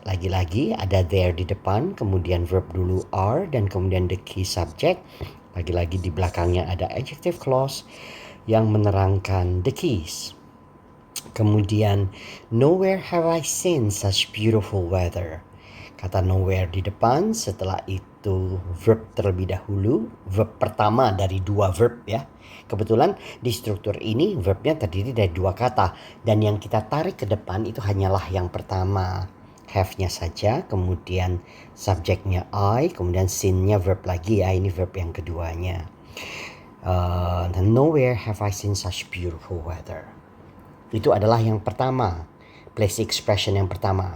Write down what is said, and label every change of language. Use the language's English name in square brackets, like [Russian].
[Indonesian] Lagi-lagi ada there di depan, kemudian verb dulu are dan kemudian the key subject. Lagi-lagi di belakangnya ada adjective clause yang menerangkan the keys. Kemudian, [English] nowhere have I seen such beautiful weather. [Indonesian] Kata nowhere di depan, setelah itu verb terlebih dahulu, verb pertama dari dua verb ya. Kebetulan di struktur ini verbnya terdiri dari dua kata dan yang kita tarik ke depan itu hanyalah yang pertama, have-nya saja, kemudian subjeknya I, kemudian seen-nya verb lagi ya, ini verb yang keduanya. [English] Nowhere have I seen such beautiful weather. [Indonesian] Itu adalah yang pertama, place expression yang pertama.